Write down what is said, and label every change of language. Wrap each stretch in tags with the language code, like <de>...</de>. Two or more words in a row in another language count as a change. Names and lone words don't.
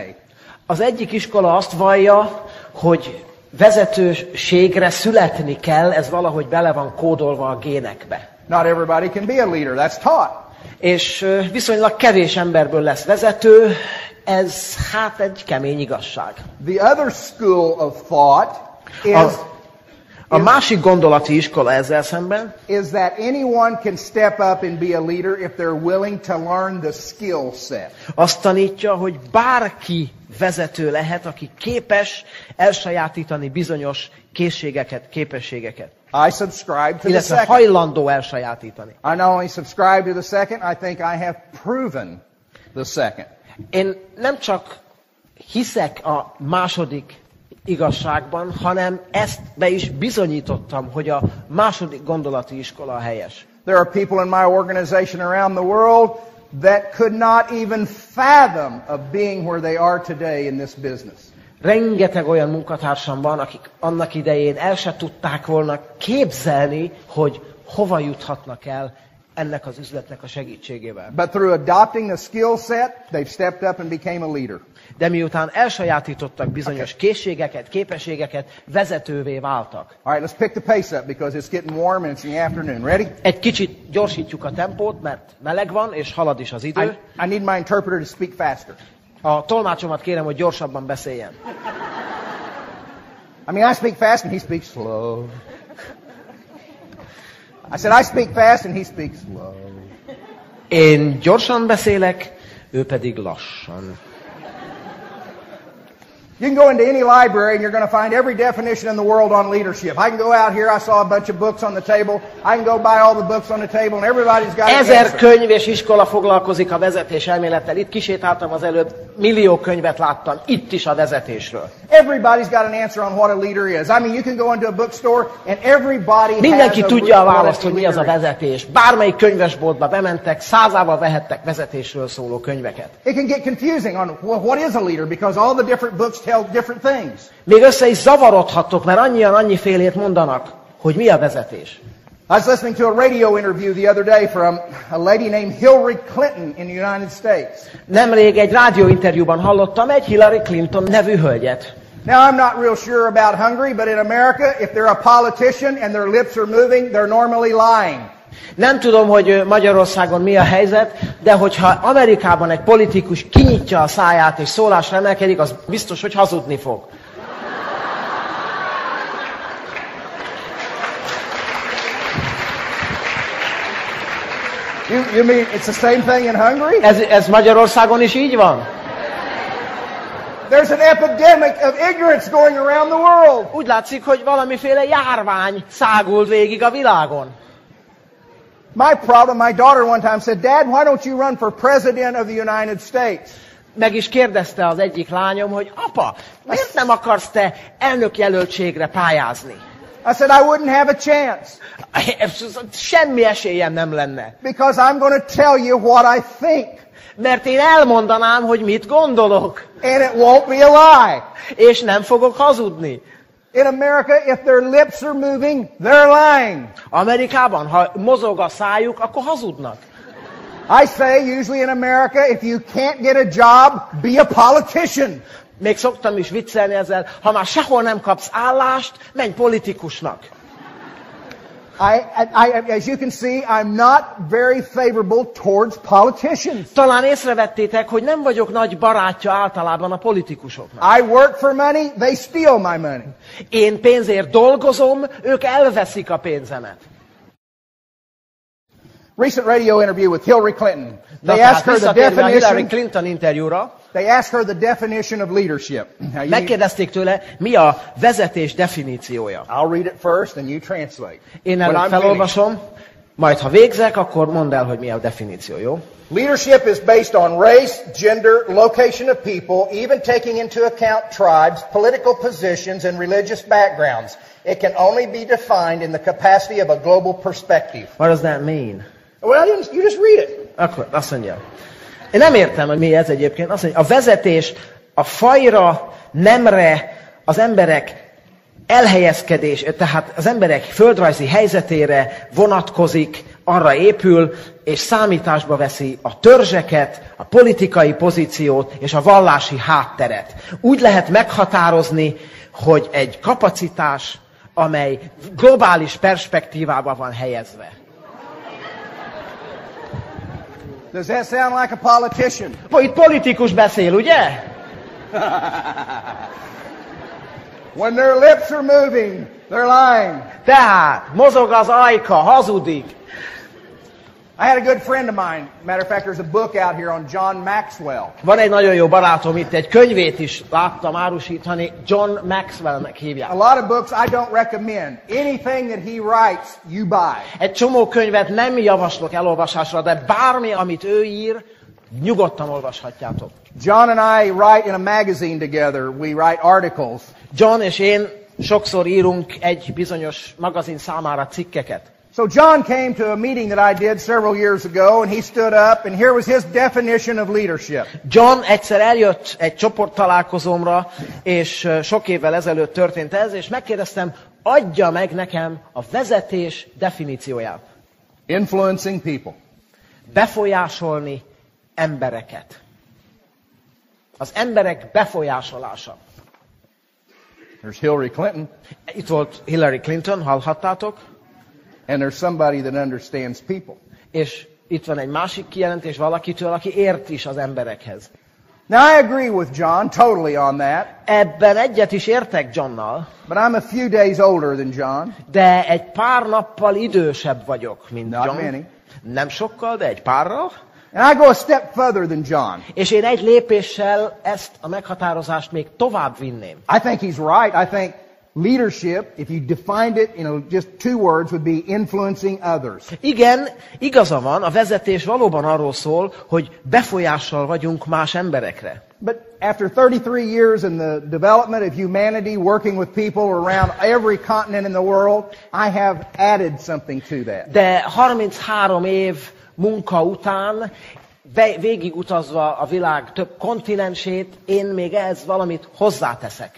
<hu>Az egyik iskola azt vallja, hogy vezetőségre születni kell, ez valahogy bele van kódolva a génekbe.</hu> <en>Not everybody can be a leader. That's taught.</en> <hu>És viszonylag kevés emberből lesz vezető, ez hát egy kemény igazság.</hu> <en>The other school of thought is</en> <hu>a másik gondolati iskola ezzel szemben</hu> <en>is that anyone can step up and be a leader if they're willing to learn the skill set.</en> <hu>Azt tanítja, hogy bárki vezető lehet, aki képes elsajátítani bizonyos készségeket, képességeket.</hu> <en>I subscribe to the</en> <hu>Illetve</hu> <en>second.</en> <hu>hajlandó elsajátítani.</hu> <en>I not only subscribe to the second, I think I have proven the second.</en> <hu>Én nem csak hiszek a második igazságban, hanem ezt be is bizonyítottam, hogy a második gondolati iskola a helyes.</hu> <en>There are people in my organization around the world that could not even fathom of being where they are today in this business.</en> <hu>Rengeteg olyan munkatársam van, akik annak idején el se tudták volna képzelni, hogy hova juthatnak el ennek az üzletnek a segítségével.</hu> <en>But through adopting the skill set, they've stepped up and became a leader.</en> <hu>De miután elsajátítottak bizonyos készségeket, képességeket, vezetővé váltak.</hu> <en>All right, let's pick the pace up because it's getting warm and it's in the afternoon. Ready?</en> <hu>Egy kicsit gyorsítjuk a tempót, mert meleg van, és halad is az idő.</hu> <en>I need my interpreter to speak faster.</en> <hu>A tolmácsomat kérem, hogy gyorsabban beszéljen.</hu> <en>I mean, I speak fast and he speaks slow. I said, I speak fast and he speaks slow.</en> <hu>Én gyorsan beszélek, ő pedig lassan.</hu> <en>You can go into any library and you're going to find every definition in the world on leadership. I can go out here, I saw a bunch of books on the table. I can go buy all the books on the table and everybody's got an 1000 answer.</en> <hu>könyv és iskola foglalkozik a vezetés elmélettel. Itt kisétáltam az előbb, millió könyvet láttam, itt is a vezetésről.</hu> <en>Everybody's got an answer on what a leader is. I mean, you can go into a bookstore and everybody</en> <hu>Mindenki</hu> <en>has</en> <hu>tudja a</hu> <en>what</en> <hu>választ, hogy mi az a vezetés. Bármelyik könyvesboltba bementek, százával vehettek vezetésről szóló könyveket.</hu> <en>It can get confusing on what is a leader because all the different books tell different things.</en> <hu>Még össze is zavarodhattok, mert annyian annyifélét mondanak, hogy mi a vezetés.</hu> <en>I was listening to a radio interview the other day from a lady named Hillary Clinton in the United States.</en> <hu>Nemrég egy rádióinterjúban hallottam egy Hillary Clinton nevű hölgyet.</hu> <en>Now, I'm not real sure about Hungary, but in America, if they're a politician and their lips are moving, they're normally lying.</en> <hu>Nem tudom, hogy Magyarországon mi a helyzet, de hogyha Amerikában egy politikus kinyitja a száját és szólásra emelkedik, az biztos, hogy hazudni fog.</hu> <en>You mean it's the same thing in Hungary?</en> <hu>Ez Magyarországon is így van?</hu> <en>There's an epidemic of ignorance going around the world.</en> <hu>Úgy látszik, hogy valamiféle járvány szágult végig a világon.</hu> <en>My daughter one time said, Dad, why don't you run for president of the United States?</en> <hu>Meg is kérdezte az egyik lányom, hogy apa, miért nem akarsz te elnökjelöltségre pályázni?</hu> <en>I said, I wouldn't have a chance.</en> <hu>Semmi esélyem nem lenne.</hu> <en>Because I'm going to tell you what I think.</en> <hu>Mert én elmondanám, hogy mit gondolok.</hu> <en>And it won't be a lie.</en> <hu>És nem fogok hazudni.</hu> <en>In America, if their lips are moving, they're lying.</en> <hu>Amerikában, ha mozog a szájuk, akkor hazudnak.</hu> <en>I say usually in America, if you can't get a job, be a politician.</en> <hu>Még szoktam is viccelni ezzel, ha már sehol nem kapsz állást, menj politikusnak.</hu> <en>As you can see, I'm not very favorable towards politicians.</en> <hu>Talán észrevettétek, hogy nem vagyok nagy barátja általában a politikusoknak.</hu> <en>I work for money, they steal my money.</en> <hu>Én pénzért dolgozom, ők elveszik a pénzemet.</hu> <en>Recent radio interview with Hillary Clinton. They asked her the Hillary definition.</en> <hu>Clinton interjúra.</hu> <en>They asked her the definition of leadership.</en> <hu>Megkérdezték tőle, mi a vezetés definíciója.</hu> <en>I'll read it first and you translate.</en> <hu>Én előbb felolvasom, majd ha végzek, akkor mondd el, hogy mi a definíció, jó?</hu> <en>Leadership is based on race, gender, location of people, even taking into account tribes, political positions, and religious backgrounds. It can only be defined in the capacity of a global perspective. What does that mean? Well, you just read it.</en> <hu>Akkor azt mondja. Én nem értem, hogy mi ez egyébként. Azt mondja, a vezetés a fajra, nemre, az emberek elhelyezkedés, tehát az emberek földrajzi helyzetére vonatkozik, arra épül, és számításba veszi a törzseket, a politikai pozíciót és a vallási hátteret. Úgy lehet meghatározni, hogy egy kapacitás, amely globális perspektívába van helyezve.</hu> <en>Does that sound like a politician?</en> <hu>Itt politikus beszél, ugye?</hu> <en>When their lips are moving, they're lying.</en> <hu>Tehát, mozog az ajka, hazudik.</hu> <en>I had a good friend of mine. Matter of fact, there's a book out here on John Maxwell.</en> <hu>Van egy nagyon jó barátom itt, egy könyvét is láttam árusítani, John Maxwellnek hívják.</hu> <en>A lot of books I don't recommend. Anything that he writes, you buy.</en> <hu>Egy csomó könyvet nem javaslok elolvasásra, de bármi, amit ő ír, nyugodtan olvashatjátok.</hu> <en>John and I write in a magazine together. We write articles.</en> <hu>John és én sokszor írunk egy bizonyos magazin számára cikkeket.</hu> <en>So John came to a meeting that I did several years ago, and he stood up, and here was his definition of leadership.</en> <hu>John egyszer eljött egy csoporttalálkozómra, és sok évvel ezelőtt történt ez, és megkérdeztem, adja meg nekem a vezetés definícióját.</hu> <en>Influencing people.</en> <hu>Befolyásolni embereket. Az emberek befolyásolása.</hu> <en>There's Hillary Clinton.</en> <hu>Itt volt Hillary Clinton, hallhattátok?</hu> <en>And there's somebody that understands people.</en> <hu>És itt van egy másik kijelentés valakitől, aki ért is az emberekhez.</hu> <en>Now I agree with John totally on that.</en> <hu>Ebben egyet is értek Johnnal,</hu> <en>But I'm a few days older than John.</en> <hu>de egy pár nappal idősebb vagyok, mint</hu> <en>Not John. many.</en> <hu>Nem sokkal, de egy párral.</hu> <en>And I go a step further than John.</en> <hu>És én egy lépéssel ezt a meghatározást még tovább vinném.</hu> <en>I think he's right. I think leadership, if you defined it, just two words, would be influencing others.</en> <hu>Igen, igaza van, a vezetés valóban arról szól, hogy befolyással vagyunk más emberekre.</hu> <en>But after 33 years in the development of humanity, working with people around every continent in the world, I have added something to that.</en> <hu>De 33 év munka után, végigutazva a világ több kontinensét, én még ehhez valamit hozzáteszek.</hu>